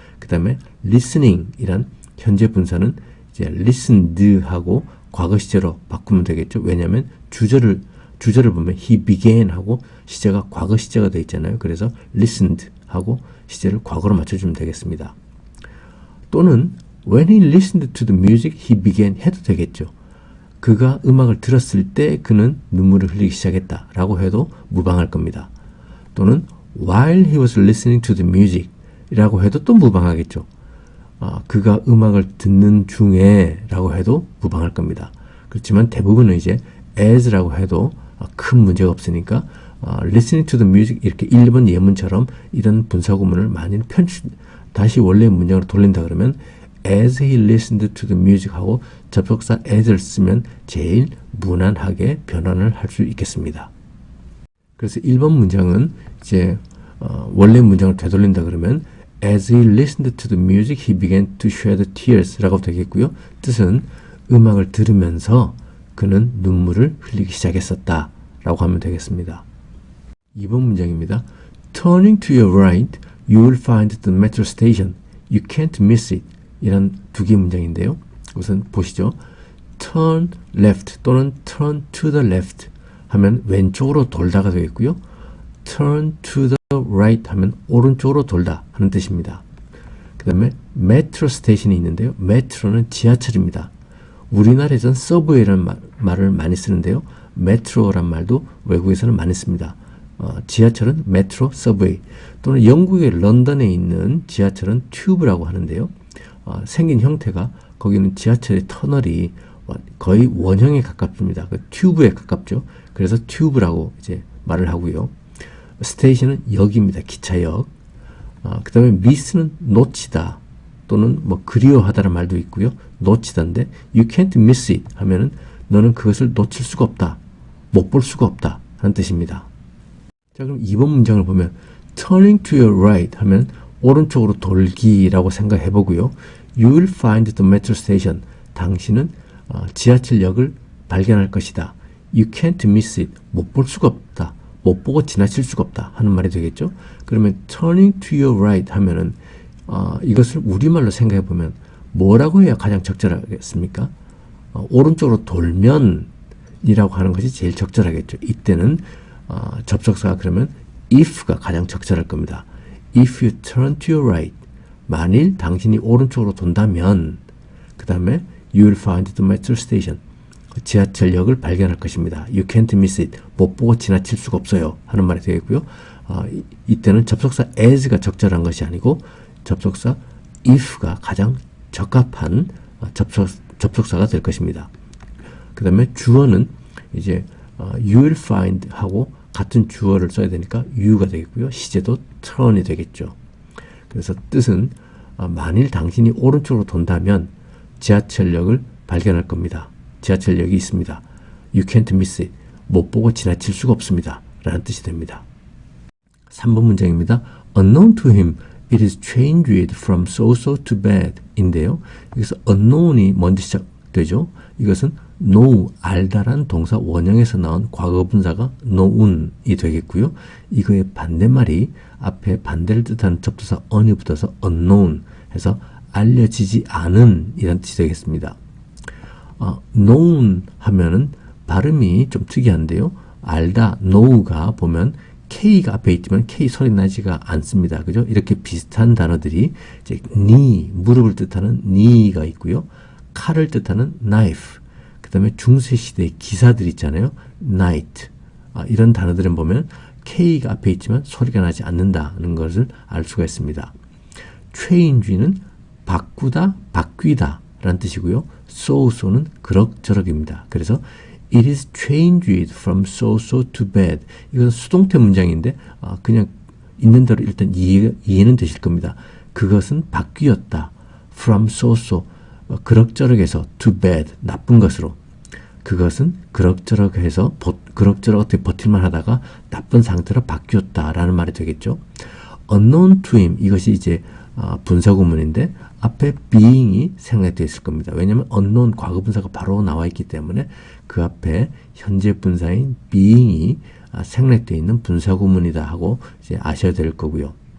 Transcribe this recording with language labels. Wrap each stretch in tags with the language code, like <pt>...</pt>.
<ko>그 다음에 listening 이란 현재 분사는 이제 listened 하고 과거 시제로 바꾸면 되겠죠. 왜냐하면 주절을 보면 he began 하고 시제가 과거 시제가 되어 있잖아요. 그래서 listened 하고 시제를 과거로 맞춰주면 되겠습니다. 또는</ko> <en>when he listened to the music, he began</en> <ko>해도 되겠죠. 그가 음악을 들었을 때 그는 눈물을 흘리기 시작했다 라고 해도 무방할 겁니다. 또는</ko> <en>while he was listening to the music</en> <ko>이라고 해도 또 무방하겠죠. 그가 음악을 듣는 중에 라고 해도 무방할 겁니다. 그렇지만 대부분은 이제 as라고 해도 큰 문제가 없으니까</ko> <en>listening to the music</en> <ko>이렇게 1번 예문처럼 이런 분사구문을 많이 다시 원래의 문장으로 돌린다 그러면</ko> <en>as he listened to the music</en> <ko>하고 접속사 as를 쓰면 제일 무난하게 변환을 할 수 있겠습니다. 그래서 1번 문장은 이제 원래 문장을 되돌린다 그러면</ko> <en>As he listened to the music, he began to shed tears</en> <ko>라고 되겠고요. 뜻은 음악을 들으면서 그는 눈물을 흘리기 시작했었다 라고 하면 되겠습니다. 2번 문장입니다.</ko> <en>Turning to your right, you will find the metro station. You can't miss it.</en> <ko>이런 두 개의 문장인데요. 우선 보시죠.</ko> <en>Turn left 또는 turn to the left</en> <ko>하면 왼쪽으로 돌다가 되겠고요.</ko> <en>Turn to the right</en> <ko>하면 오른쪽으로 돌다 하는 뜻입니다. 그 다음에 metro station이 있는데요. metro는 지하철입니다. 우리나라에서는 서브웨이라는 말을 많이 쓰는데요. metro란 말도 외국에서는 많이 씁니다. 지하철은 metro, subway 또는 영국의 런던에 있는 지하철은 tube라고 하는데요. 생긴 형태가 거기는 지하철의 터널이 거의 원형에 가깝습니다. 그 튜브에 가깝죠. 그래서 튜브라고 이제 말을 하고요. 스테이션은 역입니다. 기차역. 그 다음에 miss는 놓치다 또는 뭐 그리워하다라는 말도 있고요. 놓치다인데</ko> <en>you can't miss it</en> <ko>하면은 너는 그것을 놓칠 수가 없다. 못 볼 수가 없다 하는 뜻입니다. 자, 그럼 2번 문장을 보면</ko> <en>turning to your right</en> <ko>하면 오른쪽으로 돌기라고 생각해 보고요.</ko> <en>You will find the metro station.</en> <ko>당신은 지하철역을 발견할 것이다.</ko> <en>You can't miss it.</en> <ko>못 볼 수가 없다. 못 보고 지나칠 수가 없다 하는 말이 되겠죠. 그러면</ko> <en>turning to your right</en> <ko>하면은 이것을 우리말로 생각해 보면 뭐라고 해야 가장 적절하겠습니까? 오른쪽으로 돌면 이라고 하는 것이 제일 적절하겠죠. 이때는 접속사가 그러면 if가 가장 적절할 겁니다.</ko> <en>if you turn to your right,</en> <ko>만일 당신이 오른쪽으로 돈다면,</ko> <en>그 다음에 you will find the metro station,</en> <ko>지하철역을 발견할 것입니다.</ko> <en>You can't miss it,</en> <ko>못 보고 지나칠 수가 없어요 하는 말이 되겠고요. 이때는 접속사 as가 적절한 것이 아니고 접속사 if가 가장 적합한 접속사가 될 것입니다. 그 다음에 주어는 이제</ko> <en>you will find</en> <ko>하고 같은 주어를 써야 되니까 you가 되겠고요. 시제도 turn이 되겠죠. 그래서 뜻은 만일 당신이 오른쪽으로 돈다면 지하철역을 발견할 겁니다. 지하철역이 있습니다.</ko> <en>You can't miss it.</en> <ko>못 보고 지나칠 수가 없습니다. 라는 뜻이 됩니다. 3번 문장입니다.</ko> <en>Unknown to him, it is changed from so-so to bad</en> <ko>인데요. 여기서 unknown이 먼저 시작되죠. 이것은 know, 알다란 동사 원형에서 나온 과거분사가 known이 되겠고요. 이거의 반대말이 앞에 반대를 뜻하는 접두사 on이 붙어서 unknown 해서 알려지지 않은 이란 뜻이 되겠습니다. known 하면은 발음이 좀 특이한데요. 알다, know가 보면 K가 앞에 있지만 K 소리 나지가 않습니다. 그죠? 이렇게 비슷한 단어들이 이제 knee, 무릎을 뜻하는 knee가 있고요. 칼을 뜻하는 knife, 그 다음에 중세시대의 기사들 있잖아요. knight. 이런 단어들은 보면 K가 앞에 있지만 소리가 나지 않는다는 것을 알 수가 있습니다. change는 바꾸다, 바뀌다 라는 뜻이고요. so-so는 그럭저럭입니다. 그래서</ko> <en>it is changed from so-so to bad.</en> <ko>이건 수동태 문장인데 그냥 있는 대로 일단 이해는 되실 겁니다. 그것은 바뀌었다.</ko> <en>from so-so,</en> <ko>그럭저럭해서</ko> <en>to bad,</en> <ko>나쁜 것으로. 그것은 그럭저럭해서 그럭저럭 어떻게 버틸만 하다가 나쁜 상태로 바뀌었다라는 말이 되겠죠.</ko> <en>unknown to him,</en> <ko>이것이 이제 분사구문인데 앞에 being이 생략되어 있을 겁니다. 왜냐하면 unknown 과거분사가 바로 나와 있기 때문에 그 앞에 현재 분사인 being이 생략되어 있는 분사구문이다 하고 이제 아셔야 될 거고요.</ko>